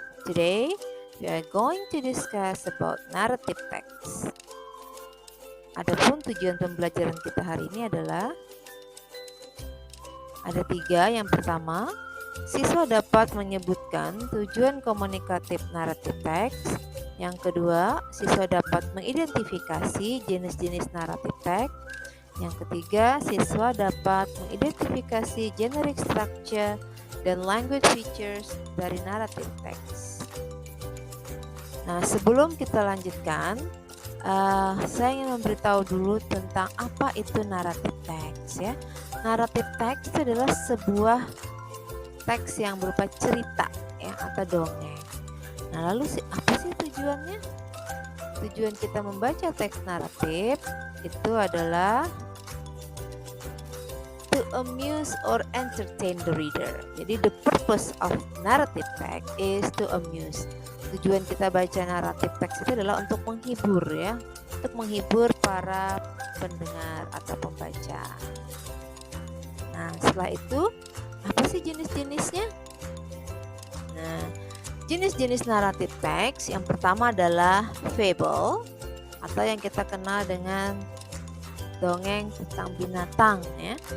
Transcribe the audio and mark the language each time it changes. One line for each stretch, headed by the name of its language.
English: Today, we are going to discuss about narrative text.
Indonesian: Adapun tujuan pembelajaran kita hari ini adalah ada 3. Yang pertama, siswa dapat menyebutkan tujuan komunikatif naratif teks. Yang kedua, siswa dapat mengidentifikasi jenis-jenis naratif teks. Yang ketiga, siswa dapat mengidentifikasi generic structure dan language features dari naratif teks. Nah, sebelum kita lanjutkan, saya ingin memberitahu dulu tentang apa itu naratif teks ya. Naratif teks itu adalah sebuah teks yang berupa cerita ya atau dongeng. Nah, lalu apa sih tujuannya? Tujuan kita membaca teks naratif itu adalah
English: to amuse or entertain the reader.
Indonesian: Jadi
English: the purpose of narrative text is to amuse.
Indonesian: Tujuan kita baca naratif teks itu adalah untuk menghibur ya, untuk menghibur para pendengar atau pembaca. Nah, setelah itu apa sih jenis-jenisnya? Nah, jenis-jenis naratif teks yang pertama adalah fable atau yang kita kenal dengan dongeng tentang binatang ya.